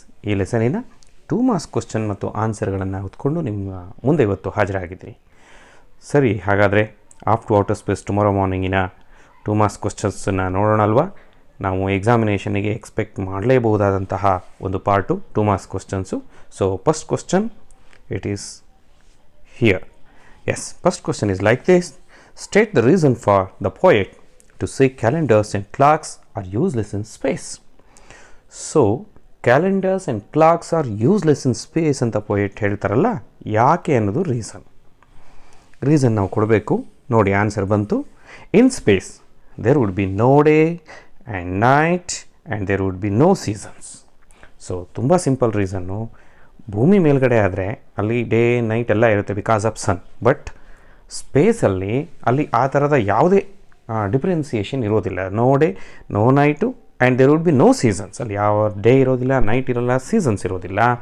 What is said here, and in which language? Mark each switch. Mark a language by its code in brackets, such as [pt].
[kn] ಈ ಲೆಸನಿನ 2 marks question ಮತ್ತು ಆನ್ಸರ್ಗಳನ್ನು ಹೊತ್ಕೊಂಡು ನಿಮ್ಮ ಮುಂದೆ ಇವತ್ತು ಹಾಜರಾಗಿದ್ದೀನಿ. ಸರಿ, ಹಾಗಾದರೆ after outer space tomorrow ಮಾರ್ನಿಂಗಿನ 2 marks ಕ್ವಶನ್ಸನ್ನು ನೋಡೋಣ ಅಲ್ವಾ? ನಾವು ಎಕ್ಸಾಮಿನೇಷನಿಗೆ ಎಕ್ಸ್ಪೆಕ್ಟ್ ಮಾಡಲೇಬಹುದಾದಂತಹ ಒಂದು part 2 marks questions. [en] So first question it is here. First question is like this. State the reason for the poet to say calendars and clocks are useless in space. So calendars and clocks are useless in space [kn] ಅಂತ poet ಹೇಳ್ತಾರಲ್ಲ, ಯಾಕೆ ಅನ್ನೋದು reason ನಾವು ಕೊಡಬೇಕು. ನೋಡಿ, answer ಬಂತು. [en] In space there would be no day and night and there would be no seasons. [kn] So ತುಂಬ simple reason. ಭೂಮಿ ಮೇಲ್ಗಡೆ ಆದರೆ ಅಲ್ಲಿ ಡೇ ನೈಟ್ ಎಲ್ಲ ಇರುತ್ತೆ [en] Because of sun. [kn] ಬಟ್ ಸ್ಪೇಸಲ್ಲಿ ಅಲ್ಲಿ ಆ ಥರದ ಯಾವುದೇ ಡಿಫ್ರೆನ್ಸಿಯೇಷನ್ ಇರೋದಿಲ್ಲ. [en] No day, no night and there would be no seasons. [kn] ಅಲ್ಲಿ ಯಾವ ಡೇ ಇರೋದಿಲ್ಲ, ನೈಟ್ ಇರೋಲ್ಲ, ಸೀಸನ್ಸ್ ಇರೋದಿಲ್ಲ.